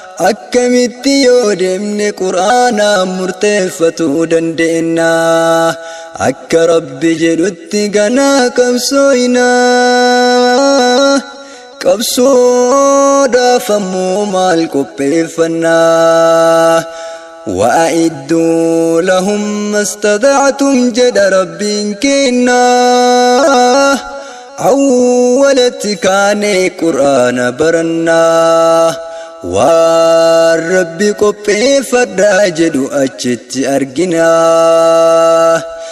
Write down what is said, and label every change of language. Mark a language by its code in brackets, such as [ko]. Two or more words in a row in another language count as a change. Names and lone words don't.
[om] Akkamitti yoo deemne Qur'aanaan murteeffatuu dandeenya? Akka Rabbi jedhutti ganaa qabsooyna. Qabsoodhaaf ammoo maal qopheeffannaa? [ar] وأعدوا لهم ما استطعتم [om] jedha Rabbiin keenna. Awwalatti kaanee Qur'aana barannaa. Waan Rabbi qopheeffadhaa jedhu achitti arginaa.